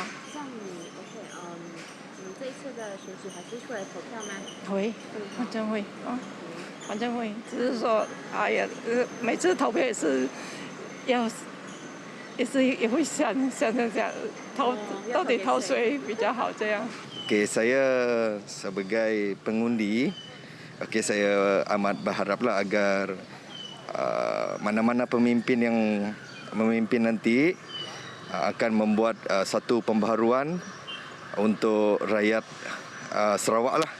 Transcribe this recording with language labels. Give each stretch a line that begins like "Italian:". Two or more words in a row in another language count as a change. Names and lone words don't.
Chinese: 像你你这一次的选举还是出来投票吗？会，反正会反正会，只是说每次投票也是也会想到底投谁比较好这样。
Malay: saya sebagai pengundi, saya amat berharaplah agar mana-mana pemimpin yang memimpin nanti akan membuat satu pembaharuan untuk rakyat Sarawak lah.